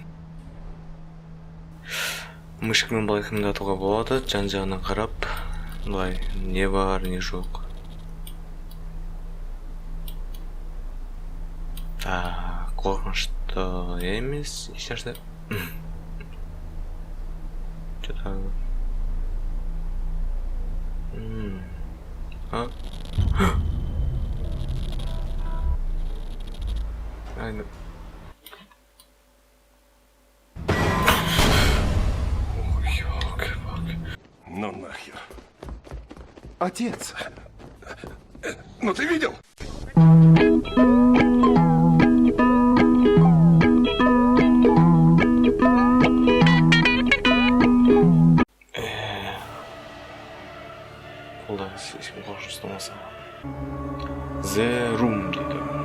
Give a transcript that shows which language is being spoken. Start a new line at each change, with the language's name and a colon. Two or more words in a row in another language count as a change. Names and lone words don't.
Kazakh: Мышкамен былай қимылдатуға болады, жан-жағына қарап, былай не бар, не жоқ. Қорқынышты емес, ешнәрсе.
Russian: Что-то. Aynen. Ну нахер. Отец. Ну ты видел?
Kazakh: Қолда ешкім қорқыныш ұстамаса. The Room дейді.